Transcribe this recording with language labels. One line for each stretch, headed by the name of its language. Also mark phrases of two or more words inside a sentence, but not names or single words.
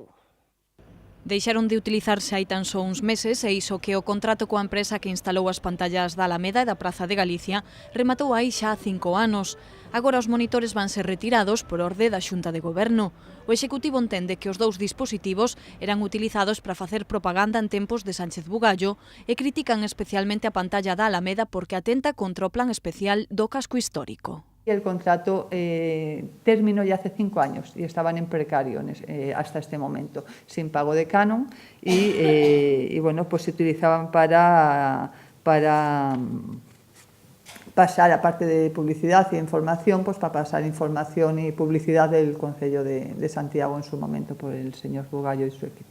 Galician: Deixaron de utilizarse hai tan só uns meses e iso que o contrato coa empresa que instalou as pantallas da Alameda e da Praza de Galicia rematou aí xa 5 anos. Agora os monitores van ser retirados por orde da Xunta de Goberno. O Executivo entende que os dous dispositivos eran utilizados para facer propaganda en tempos de Sánchez Bugallo e critican especialmente a pantalla da Alameda porque atenta contra o plan especial do casco histórico.
Spanish: El contrato terminó ya hace 5 años y estaban en precario hasta este momento, sin pago de canon y bueno, pues se utilizaban para pasar, aparte de publicidad y información, pues para pasar información y publicidad del Concello de Santiago en su momento por el señor Bugallo y su equipo.